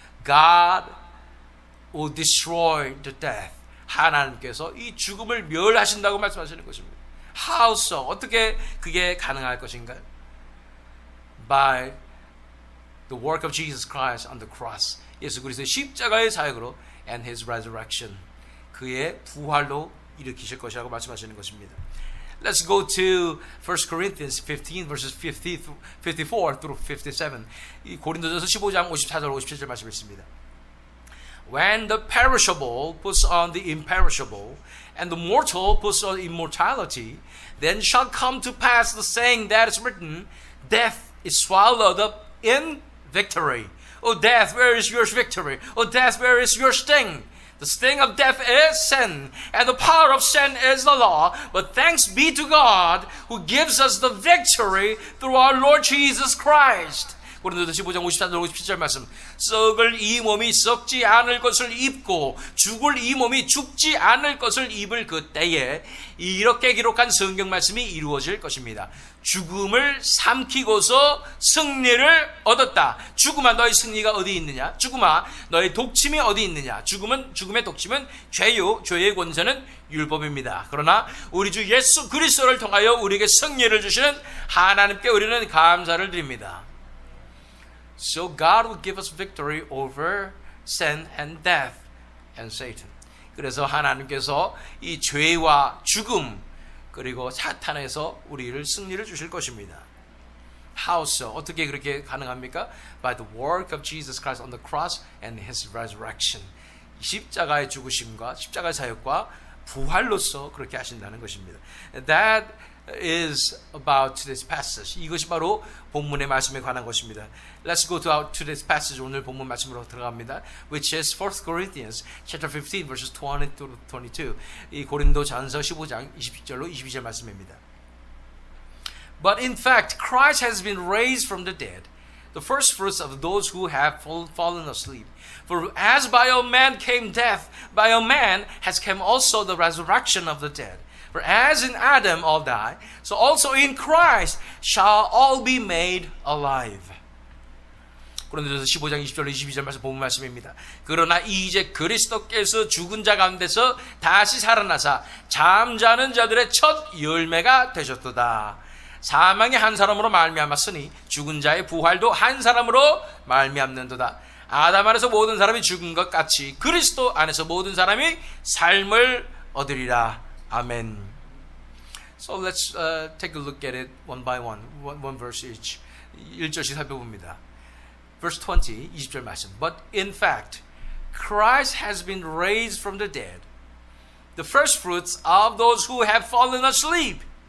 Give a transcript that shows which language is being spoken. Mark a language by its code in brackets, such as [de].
[en] God will destroy the death. [ko] 하나님께서 이 죽음을 멸하신다고 말씀하시는 것입니다. [en] How so? [ko] 어떻게 그게 가능할 것인가요? [en] By the work of Jesus Christ on the cross. [ko] 예수 그리스도의 십자가의 사역으로 [en] and his resurrection. [ko] 그의 부활로 일으키실 것이라고 말씀하시는 것입니다. [en] Let's go to 1 Corinthians 15 verses 54 through 57. [ko] 이 고린도전서 15장 54절 57절 말씀 있습니다. [en] When the perishable puts on the imperishable, and the mortal puts on immortality, then shall come to pass the saying that is written, death is swallowed up in victory. O death, where is your victory? O death, where is your sting? The sting of death is sin, and the power of sin is the law. But thanks be to God who gives us the victory through our Lord Jesus Christ. [ko] 고린도서 15장 54절 57절 말씀. 썩을 이 몸이 썩지 않을 것을 입고 죽을 이 몸이 죽지 않을 것을 입을 그때에 이렇게 기록한 성경 말씀이 이루어질 것입니다. 죽음을 삼키고서 승리를 얻었다. 죽음아 너의 승리가 어디 있느냐? 죽음아 너의 독침이 어디 있느냐? 죽음의 독침은 죄요. 죄의 권세는 율법입니다. 그러나 우리 주 예수 그리스도를 통하여 우리에게 승리를 주시는 하나님께 우리는 감사를 드립니다. [en] So God will give us victory over sin and death and Satan. [ko] 그래서 하나님께서 이 죄와 죽음 그리고 사탄에서 우리를 승리를 주실 것입니다. [en] How so? [ko] 어떻게 그렇게 가능합니까? [en] By the work of Jesus Christ on the cross and his resurrection. [ko] 십자가의 죽으심과 십자가의 사역과 부활로서 그렇게 하신다는 것입니다. [en] That is about today's passage. [ko] 이것이 바로 본문의 말씀에 관한 것입니다. [en] Let's go to today's passage. [ko] 오늘 본문 말씀으로 들어갑니다. [en] Which is 1 Corinthians chapter 15 verses 20 to 22. [ko] 이 고린도전서 15장 20절로 22절 말씀입니다. [en] But in fact, Christ has been raised from the dead, the first fruits of those who have fallen asleep. For as by a man came death, by a man has come also the resurrection of the dead. For as in Adam all die, so also in Christ shall all be made alive. [ko] 고린도전서 15장 20절로 22절 말씀 본문 말씀입니다. 그러나 이제 그리스도께서 죽은 자 가운데서 다시 살아나사 잠자는 자들의 첫 열매가 되셨도다. 사망이 한 사람으로 말미암았으니 죽은 자의 부활도 한 사람으로 말미암는도다. 아담 안에서 모든 사람이 죽은 것 같이 그리스도 안에서 모든 사람이 삶을 얻으리라. 아멘. [en] So let's take a look at it one by one verse each. [ko] 1절씩 살펴봅니다. [en] Verse 20, [ko] 20절 말씀. [en] But in fact, Christ has been raised from the dead, the first fruits of those who have fallen asleep.